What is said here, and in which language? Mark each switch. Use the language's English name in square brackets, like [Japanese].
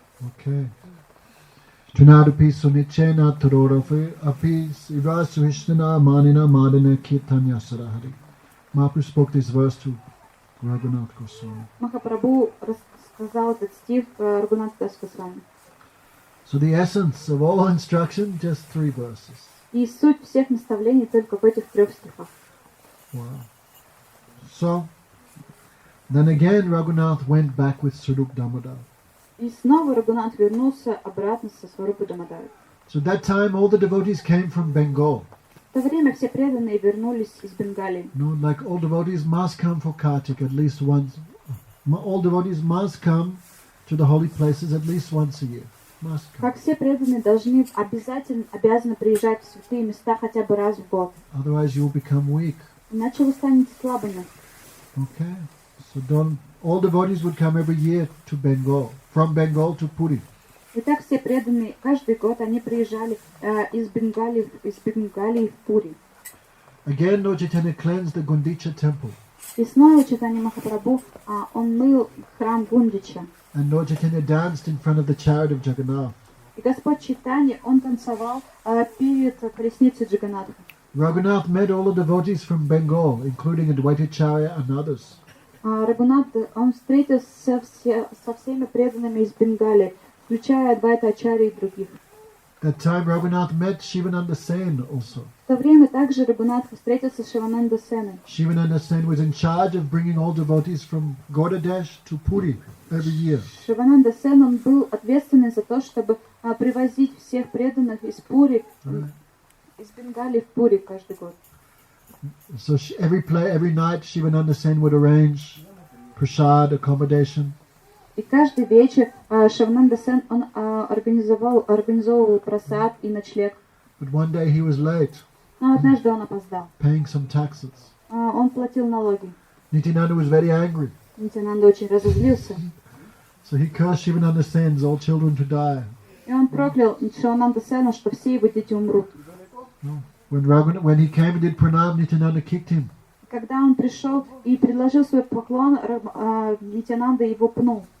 [Sanskrit] Okay. Tunadapi sunichena turorafi api ivasuhishnana manina madina kirtanya sarahari. [English] Mahaprabhu spoke this verse to Raghunath das Gosvami. [Russian] Махапрабху рассказал этот стих Рагунат дас Госвами. [English] So the essence of all instruction, just 3 verses. [Russian] И суть всех наставлений только в этих 3 стихах. [English] Wow. So, then again Raghunath went back with Swarup Damodar. [Russian] И снова Рагунат вернулся обратно со Сварупой Дамодарой. [English] So that time all the devotees came from Bengal. [Russian] В то время все преданные вернулись из Бенгалии. [English] No, like all devotees must come for Kartik at least once. All devotees must come to the holy places at least once a year. Must come. [Russian] Как все преданные обязаны приезжать в святые места хотя бы раз в год. [English] Otherwise you will become weak. [Russian] Иначе вы станете слабыми. [English] Okay. So all devotees would come every year to Bengal, from Bengal to Puri. [Russian] Итак, все преданные каждый год они приезжали из Бенгалии в Пури. [English] Again, Lord Chaitanya cleansed the Gundicha temple. [Russian] И снова Чайтанья Махапрабху он мыл храм Гундича. [English] And Lord Chaitanya danced in front of the chariot of Jagannath. [Russian] И Господь Чайтанья, он танцевал перед колесницей Джаганатха. [English] Raghunath met all the devotees from Bengal, including Advaitacharya and others. [Russian] Рагунат, он встретился со всеми преданными из Бенгалии, включая Адвайта Ачарьи и других. [English] That time Raghunath met Shivananda Sen also. [Russian] В то время также Рагунат встретился с Шивананда Сеной. [English] Shivananda Sen was in charge of bringing all devotees from Gaudadesh to Puri every year. [Russian] Шивананда Сен, он был ответственный за то, чтобы привозить всех преданных из Пури, из Бенгалии в Пури каждый год. [English] So every night Shivananda Sen would arrange prasad, accommodation. [Russian] И каждый вечер Шивананда Сен, он организовывал прасад и ночлег. [English] But one day he was late, [Russian] Но однажды он опоздал. [English] paying some taxes. [Russian] Он платил налоги. [English] Nityananda was very angry. [Russian] Нитянанда очень разозлился. [English] So he cursed Shivananda Sen's all children to die. [Russian] И он проклял Шивананда Сена, что все его дети умрут. [English] When he came and did pranam, Nityananda kicked him. [Russian] Когда он пришел и предложил свой поклон, Нитянанда его пнул.